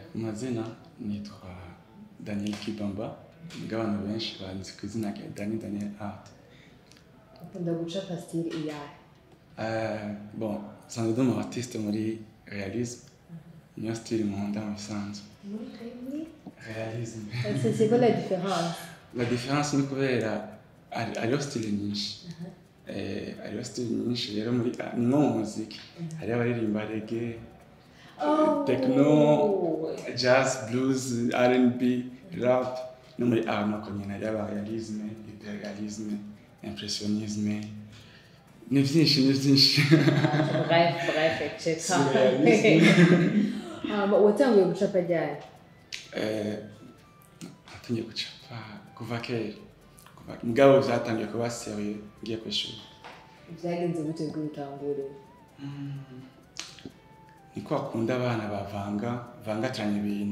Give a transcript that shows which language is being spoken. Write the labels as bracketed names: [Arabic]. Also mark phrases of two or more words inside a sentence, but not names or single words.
[Rundi] amazina nitwa Daniel Kibamba abantu benshi banzi ku izina rya Daniel Art. Ukunda gucapa style iyahe? Bon, sanzwe ndi artiste muri réalisme. Niyo style nkunda mu bisanzwe. Réalisme. [French] C'est quoi la différence? La différence [Rundi] ni kubera ariyo style nyinshi. Ariyo style nyinshi rero muri no muziki. Hari abaririmba reggae, techno, jazz, blues, R&B, rap. No muri art no konyene hari [French] realisme, hyperrealisme, impressionnisme. [Rundi] Ni vyinshi. [French] Bref, etc. [Rundi] Watanguye gucapa ryari? Natangiye gucapa kuva kera. Mugabo vyatangiye kuba serieux ngiye kwishuri. Vyagenze gute ngo utangure? Niko akunda abana vangatranya ibintu.